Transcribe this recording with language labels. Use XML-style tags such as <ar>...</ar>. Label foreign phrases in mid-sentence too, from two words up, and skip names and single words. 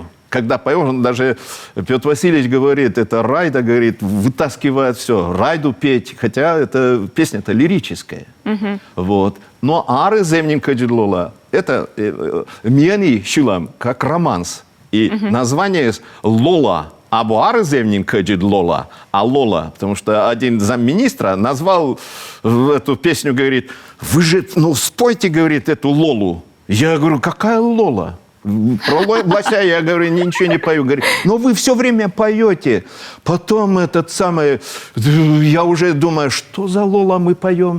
<ru>Когда поем, даже Петр Васильевич говорит, это Райда, говорит, вытаскивает все, Райду петь, хотя это песня-то лирическая. Вот. Но ары земненько джедлола, это мьяни шилам, как романс. И название Лола, або ары земненько джедлола, а Лола, потому что один замминистра назвал эту песню, говорит, вы же, ну, спойте, говорит, эту Лолу. Я говорю, какая Лола? Про Лося я говорю, ничего не пою. Говорит, но вы все время поете. Потом этот самый, я уже думаю, что за Лола мы поем?</ru>